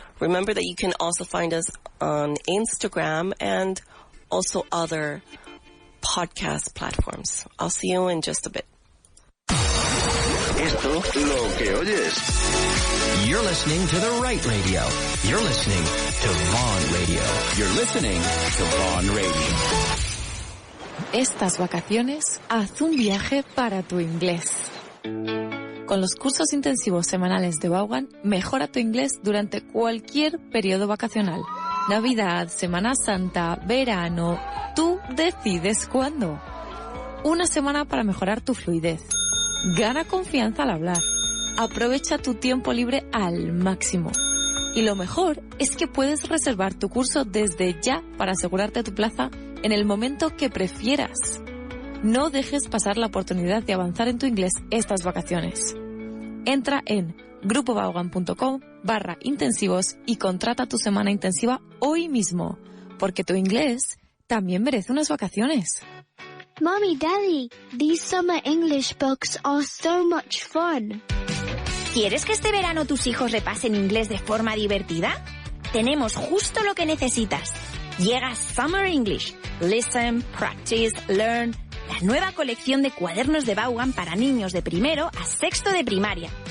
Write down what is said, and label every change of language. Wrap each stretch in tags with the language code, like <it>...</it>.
<en>Remember that you can also find us on Instagram and also other podcast platforms. I'll see you in just a bit.</en> <es>Esto lo que oyes.</es> <en>You're listening to the right radio. You're listening to Vaughan Radio. You're listening to Vaughan Radio.</en> <es>Estas vacaciones, haz un viaje para tu inglés. Con los cursos intensivos semanales de Vaughan, mejora tu inglés durante cualquier periodo vacacional. Navidad, Semana Santa, verano, tú decides cuándo. Una semana para mejorar tu fluidez. Gana confianza al hablar. Aprovecha tu tiempo libre al máximo. Y lo mejor es que puedes reservar tu curso desde ya para asegurarte tu plaza en el momento que prefieras. No dejes pasar la oportunidad de avanzar en tu inglés estas vacaciones. Entra en grupovaughan.com/intensivos y contrata tu semana intensiva hoy mismo, porque tu inglés también merece unas vacaciones.</es> <en>Mommy, Daddy, these summer English books are so much fun.</en> <es>¿Quieres que este verano tus hijos repasen inglés de forma divertida? Tenemos justo lo que necesitas. Llega Summer English.</es> <en>Listen, practice, learn.</en> <es>La nueva colección de cuadernos de Vaughan para niños de primero a sexto de primaria.</es>